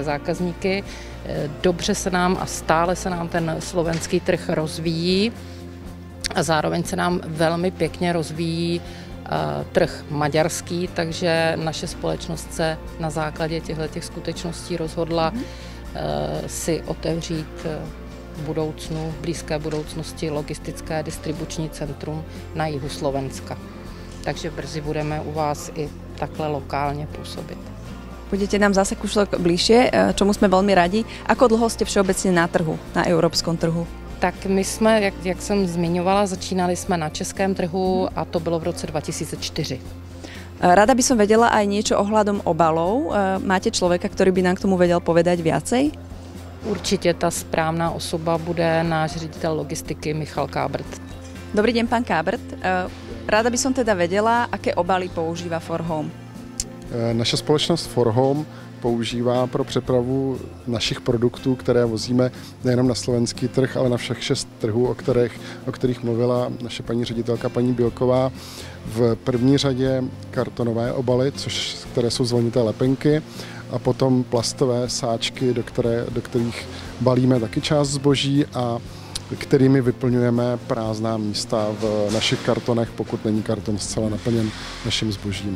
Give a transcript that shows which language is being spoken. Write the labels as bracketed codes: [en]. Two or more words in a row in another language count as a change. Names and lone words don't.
[cs] zákazníky, dobře se nám a stále se nám ten slovenský trh rozvíjí a zároveň se nám velmi pěkně rozvíjí trh maďarský, takže naše společnost se na základě těchto skutečností rozhodla si otevřít v budoucnu, v blízké budoucnosti logistické distribuční centrum na jihu Slovenska. Takže brzy budeme u vás i takhle lokálně působit. [sk] Budete nám zase kúšľok bližšie, čomu sme veľmi radi. Ako dlho ste všeobecne na trhu, na európskom trhu? [cs] Tak my jsme, jak jsem zmiňovala, začínali jsme na českém trhu a to bylo v roce 2004. [sk] Rada by som vedela aj niečo ohľadom obalov. Máte človeka, ktorý by nám k tomu vedel povedať viacej? [cs] Určitě ta správná osoba bude náš ředitel logistiky Michal Kábrt. [sk] Dobrý deň, pán Kábrt. Rada by som teda vedela, aké obaly používa For Home. [cs] Naše společnost For Home používá pro přepravu našich produktů, které vozíme nejenom na slovenský trh, ale na všech 6 trhů, o kterých mluvila naše paní ředitelka, paní Bielková. V první řadě kartonové obaly, které jsou zvonité lepenky, a potom plastové sáčky, do kterých balíme taky část zboží a kterými vyplňujeme prázdná místa v našich kartonech, pokud není karton zcela naplněn naším zbožím.